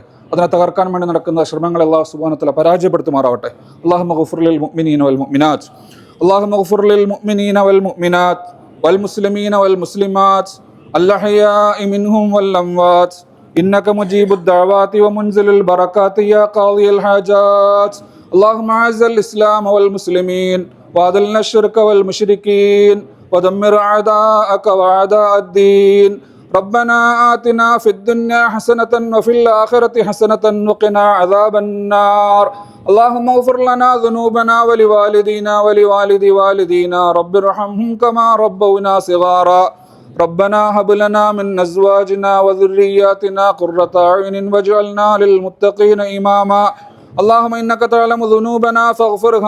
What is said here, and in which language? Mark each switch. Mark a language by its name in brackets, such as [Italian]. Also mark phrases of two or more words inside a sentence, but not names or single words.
[Malayalam] അതിനെ തകർക്കാൻ വേണ്ടി നടക്കുന്ന ശ്രമങ്ങളെ അള്ളാഹു [Arabic] سبحانه وتعالى [Malayalam] പരാജയപ്പെടുത്തുമാറാവട്ടെ. [Arabic] اللهم اغفر للمؤمنين والمؤمنات اللهم اغفر للمؤمنين والمؤمنات والمسلمين والمسلمات الأحياء منهم والأموات إنك مجيب الدعوات ومنزل البركات يا قاضي الحاجات. اللهم اعز الاسلام والمسلمين واذل الشرك والمشركين ودمر اعداءك واعداء الدين. ربنا آتنا في الدنيا حسنة وفي الآخرة حسنة وقنا عذاب النار اللهم اغفر لنا ذنوبنا ولوالدينا ولوالد والدينا رب ارحمهم كما ربونا صغارا ربنا هب لنا من أزواجنا وذرياتنا قرة أعين واجعلنا للمتقين إماما اللهم إنك تعلم ذنوبنا فاغفرها